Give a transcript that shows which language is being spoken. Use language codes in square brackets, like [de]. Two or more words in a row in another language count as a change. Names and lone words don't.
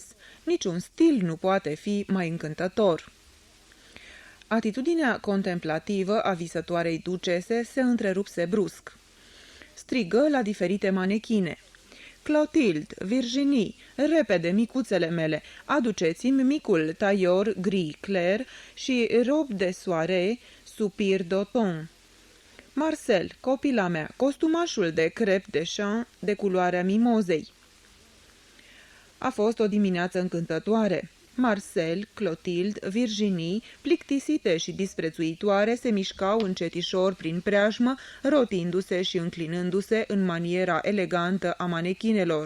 [ro] Niciun stil nu poate fi mai încântător." Atitudinea contemplativă a visătoarei ducese se întrerupse brusc. Strigă la diferite manechine: "Clotilde, Virginie, repede, micuțele mele, aduceți-mi micul [fr] tailleur gris clair [ro] și [fr] robe de soirée soupir d'automne. [ro] Marcel, copila mea, costumașul de [fr] crêpe de champ [ro] de culoarea mimozei." A fost o dimineață încântătoare. Marcel, Clotilde, Virginie, plictisite și disprețuitoare, se mișcau încetișor prin preajmă, rotindu-se și înclinându-se în maniera elegantă a manechinelor.